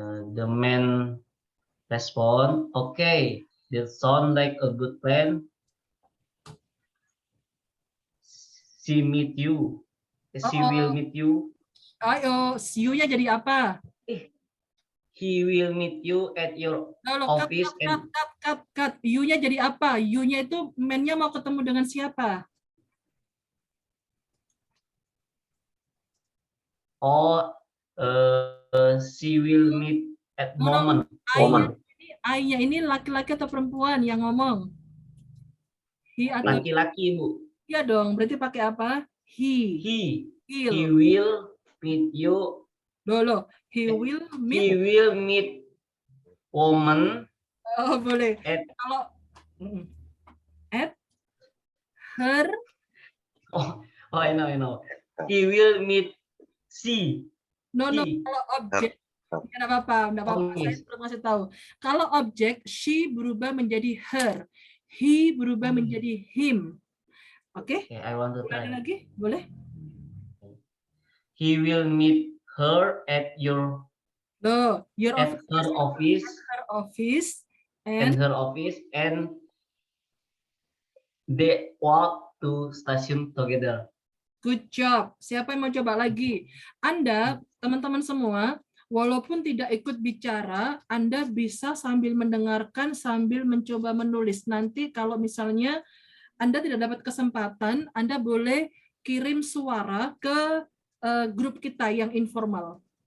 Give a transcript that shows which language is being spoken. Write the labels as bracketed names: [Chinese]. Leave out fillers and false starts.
[English] The man respond, "Okay, that sounds like a good plan. She meet you. She will meet you. [Indonesian] Ayo, you-nya jadi apa? [English] He will meet you at your office." Cut. [Indonesian] You-nya jadi apa? You-nya itu man-nya mau ketemu dengan siapa? [English] Or she will meet at moment. [Indonesian] I-nya ini laki-laki atau perempuan yang ngomong? [English] He [Indonesian] atau Laki-laki, Bu. iya dong, berarti pakai apa? [English] He will meet you. Dolo. He will meet woman. [Indonesian] Oh, boleh. Kalau [English] at her. Oh, I know. He will meet she. [Indonesian] No. Kalau objek, nggak apa-apa. Saya belum ngasih tahu. Kalau objek, she berubah menjadi her, he berubah menjadi him. Oke? [English] Okay, I want to try. [Indonesian] Lagi, boleh? [English] He will meet her at your. Your at office. her office. And her office, and they walk to station together. Good job. [Indonesian] Siapa yang mau coba lagi? Anda, teman-teman semua, walaupun tidak ikut bicara, Anda bisa sambil mendengarkan, sambil mencoba menulis. Nanti kalau misalnya Anda tidak dapat kesempatan, Anda boleh kirim suara ke grup kita yang informal.